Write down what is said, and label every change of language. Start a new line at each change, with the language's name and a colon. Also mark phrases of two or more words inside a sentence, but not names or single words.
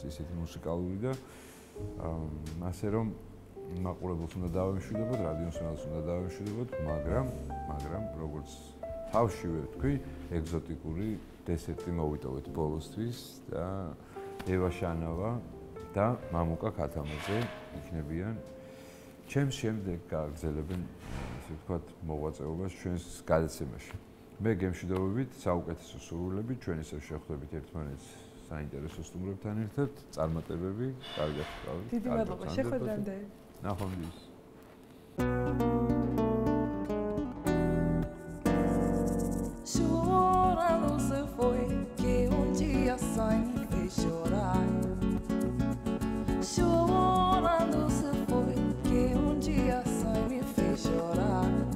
Georgian: ისეთი მუსიკალური და ასე რომ მაყურებელს უნდა დავემშვიდობოთ, რადიოსანალს უნდა დავემშვიდობოთ, მაგრამ როგორც თავშივე ვთქვი, ეგზოტიკური დესერტი მოვიტოვეთ ბოლოსთვის და ევა შანავა და მამუკა ქათამაძე იქნებიან ჩემს შემდეგ გააგრძელებენ ასე ვთქვათ მოღვაწეობას ჩვენს გადაცემაში. მე გემშვიდობებით, საუკეთესო სურვილებით, ჩვენ ისევ შევხვდებით ერთმანეთს საინტერესო სტუმრებთან ერთად, წარმატებები, კარგად ვყავით. დიდი მადლობა, შეხვედრამდე. ნახვამდის.
Portuguese: Chorando se foi que dia sem me fez chorar. Chorando se foi que dia sem me fez chorar.